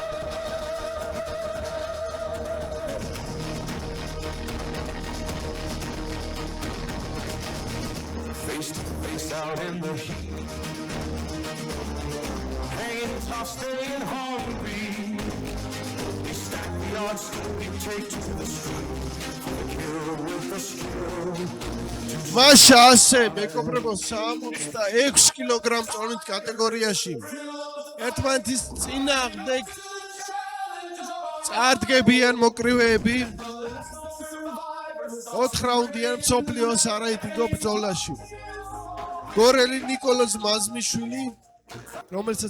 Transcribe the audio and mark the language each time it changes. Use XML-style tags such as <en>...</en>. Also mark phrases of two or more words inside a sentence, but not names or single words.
<en>Face to face out in the heat. Hanging tough, staying hungry. We stack the odds, we take to the street. For the kill with the skill.</en> <ka>მაშა ასე მეკობრებო 66 კილოგრამ წონით კატეგორიაში ერთმანეთის წინააღმდეგ წარდგებიან მოკრივეები 4 რაუნდიან მსოფლიოს არაიტიკო ბრძოლაში გორელი ნიკოლოზ მაზმიშვილი რომელსაც</ka>